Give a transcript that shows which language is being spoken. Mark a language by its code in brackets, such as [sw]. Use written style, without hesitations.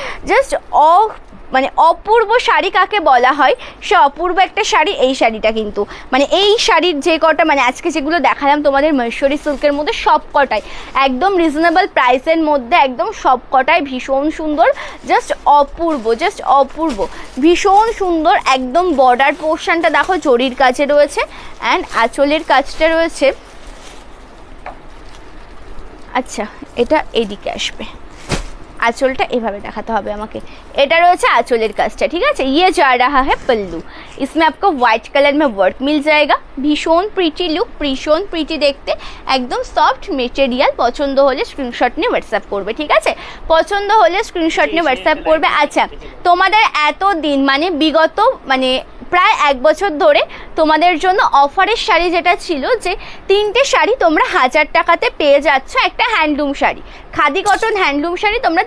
[bn] Just মানে অপূর্ব শাড়ি কাকে বলা হয়, সে অপূর্ব একটা শাড়ি এই শাড়িটা কিন্তু, মানে এই শাড়ির যে কটা মানে আজকে যেগুলো দেখালাম তোমাদের মহেশ্বরী সিল্কের মধ্যে সব কটাই একদম রিজনেবল প্রাইসের মধ্যে, একদম সব কটাই ভীষণ সুন্দর, জাস্ট অপূর্ব, জাস্ট অপূর্ব, ভীষণ সুন্দর। একদম বর্ডার পোর্শনটা দেখো জরির কাছে রয়েছে, অ্যান্ড আঁচলের কাজটা রয়েছে। আচ্ছা, এটা এইদিকে আসবে, आंचलটা এভাবে দেখাতে হবে আমাকে, এটা রয়েছে आंचलेर কাজটা, ঠিক আছে। [hi] ये जा रहा है पल्लू, इसमें आपको व्हाइट कलर में वर्क मिल जाएगा, भीषण प्रिटी लुक, [bn] भीषण प्रिटी देखते, [hi] एकदम सफ्ट मेटेरियल। [bn] পছন্দ হলে স্ক্রিনশট নিয়ে হোয়াটসঅ্যাপ করবে, ঠিক আছে, পছন্দ হলে স্ক্রিনশট নিয়ে হোয়াটসঅ্যাপ করবে। আচ্ছা, তোমাদের এত দিন মানে বিগত মানে প্রায় 1 বছর ধরে তোমাদের জন্য অফারের শাড়ি যেটা ছিল যে 3টে শাড়ি তোমরা 1000 টাকাতে পেয়ে যাচ্ছ, একটা handloom sari, khadi cotton handloom sari তোমরা